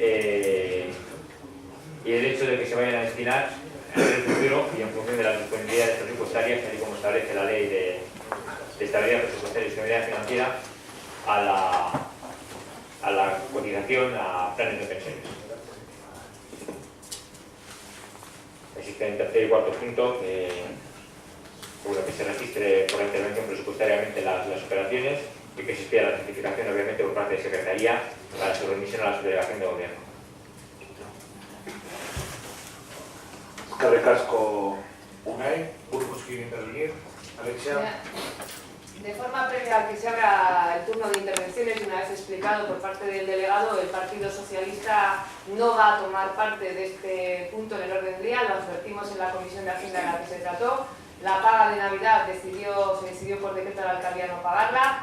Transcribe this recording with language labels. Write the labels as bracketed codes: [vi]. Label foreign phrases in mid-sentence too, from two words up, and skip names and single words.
[es] el hecho de que se vayan a destinar en el futuro y en función de las disponibilidades presupuestarias, tal y como establece la Ley de Estabilidad Presupuestaria y Sostenibilidad Financiera, a la cotización a planes de pensiones. Existe en tercer y cuarto punto que se registre por la intervención presupuestariamente las operaciones y que se pida la certificación, obviamente, por parte de Secretaría para su remisión a la subdelegación de gobierno. [eu] Eskerrik asko, Unai. [es] Grupos quieren intervenir. Alexia. De forma previa a que se abra el turno de intervenciones, y una vez explicado por parte del delegado, el Partido Socialista no va a tomar parte de este punto en el orden del día. Lo advertimos en la Comisión de Hacienda en la que se trató. La paga de Navidad se decidió por decreto de la alcaldía no pagarla.